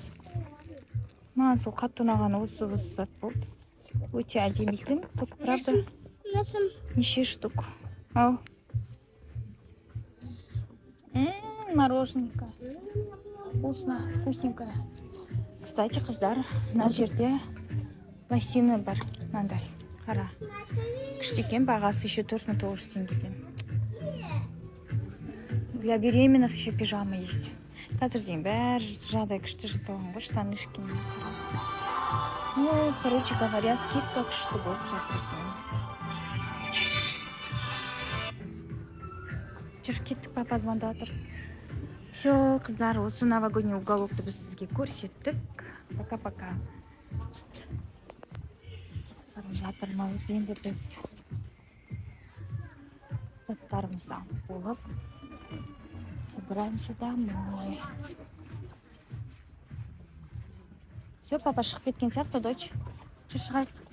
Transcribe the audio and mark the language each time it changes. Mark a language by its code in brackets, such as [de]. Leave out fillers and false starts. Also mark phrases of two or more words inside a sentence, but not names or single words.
[kk] Маған сол қатты ұнағаны осы зат болды. Өте әдемі екен. [ru] Тут, правда, Насым. [kk] неше штук. Ау. Мороженка. [ru] Вкусно, вкусненькое. [kk] Кстати, қыздар, мына жерде лосины бар. Мынандай, қара. Күшті екен, бағасы еще 4900 теңгеден. [ru] Для беременных еще пижама есть. [kk] Қазір дейін бәрі жағдай күшті жасалған ғой, [ru] штанишки. Ну, короче говоря, [kk] скидка күшті болып жатыр екен. Жүр, кеттік, папа звондап жатыр. Все, қыздар, осы [ru] новогодний уголокты [kk] біз сізге көрсеттік. Пока-пока. Бара жатырмыз енді біз заттарымызды алып болып [ru] собираемся домой. [kk] Все, папа шығып кеткен сияқты, дочь. Жүр, шығайық.